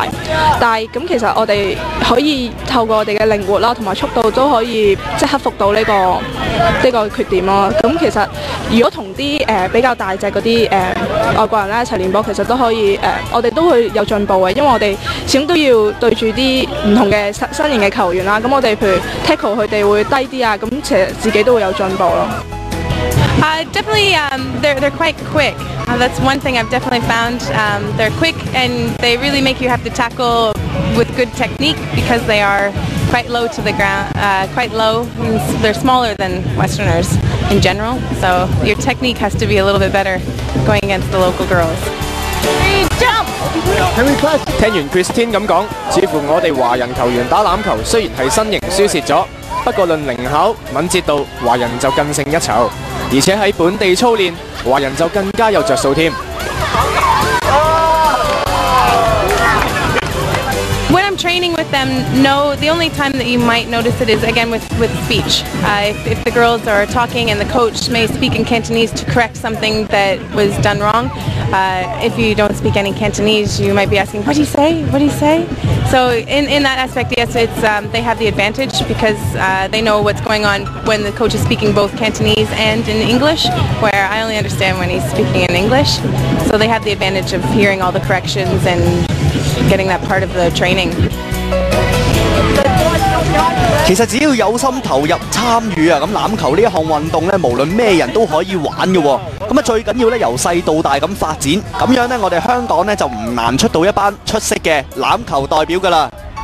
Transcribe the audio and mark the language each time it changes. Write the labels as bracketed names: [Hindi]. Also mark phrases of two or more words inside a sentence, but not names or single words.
[Cantonese] 但係咁其實我哋可以透過我哋嘅靈活啦，同埋速度都可以即係克服到呢個缺點咯。咁其實如果同啲比較大隻嗰啲外國人咧一齊練波，其實都可以我哋都會有進步嘅，因為我哋始終都要對住啲唔同嘅身形嘅球員啦。咁我哋譬如 tackle 佢哋會低啲啊，咁其實自己都會有進步咯。 [English] Definitely, they're quite quick. That's one thing I've definitely found. They're quick and they really make you have to tackle with good technique because they are quite low to the ground, quite low. They're smaller than Westerners in general, so your technique has to be a little bit better going against the local girls. Jump! [Cantonese] 聽完 Christine 咁講，似乎我哋華人球員打欖球雖然係身形輸蝕咗，不過論靈巧、敏捷度，華人就更勝一籌。而且喺本地操練，華人就更加有着數添。 [English] When I'm training with them, no, the only time that you might notice it is again with speech. If the girls are talking and the coach may speak in Cantonese to correct something that was done wrong, if you don't speak any Cantonese, you might be asking, "What do you say? What do you say?" So in that aspect, yes, it's they have the advantage because they know what's going on when the coach is speaking both Cantonese and in English, where I only understand when he's speaking in English. So they have the advantage of hearing all the corrections and getting that part of the training. [Cantonese] 其實只要有心投入參與啊，咁欖球呢一項運動咧，無論咩人都可以玩嘅喎。咁啊，最緊要咧由細到大咁發展，咁樣咧我哋香港咧就唔難出到一班出色嘅欖球代表㗎啦。